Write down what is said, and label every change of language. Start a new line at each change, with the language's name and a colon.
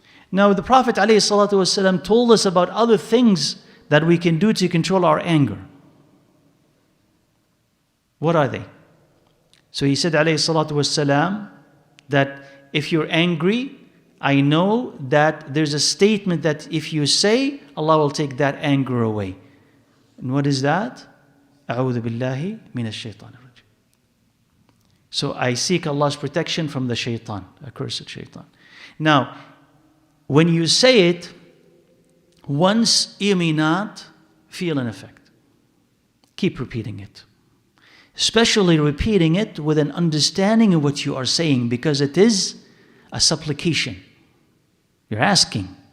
English: Now the Prophet ﷺ told us about other things that we can do to control our anger. What are they? So he said, alayhi salatu wassalam, that if you're angry, I know that there's a statement that if you say, Allah will take that anger away. And what is that?
Arabic: أعوذ بالله من الشيطان الرجيم.
English: So I seek Allah's protection from the shaitan, accursed shaitan. Now, when you say it, once you may not feel an effect. Keep repeating it. Especially repeating it with an understanding of what you are saying, because it is a supplication. You're asking.